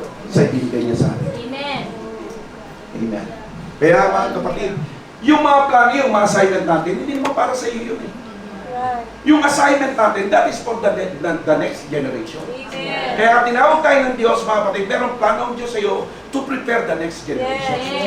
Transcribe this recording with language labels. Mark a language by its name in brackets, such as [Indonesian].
[Filipino] Sa ibigay niya sa atin. Amen. Kaya mga kapatid, yung mga plano, yung mga assignment natin, hindi naman para sa iyo yun eh. Yung assignment natin, [English] that is for the next generation. [Filipino] Kaya tinawag tayo ng Diyos, mga kapatid, merong plano ang Diyos sa iyo [English] to prepare the next generation.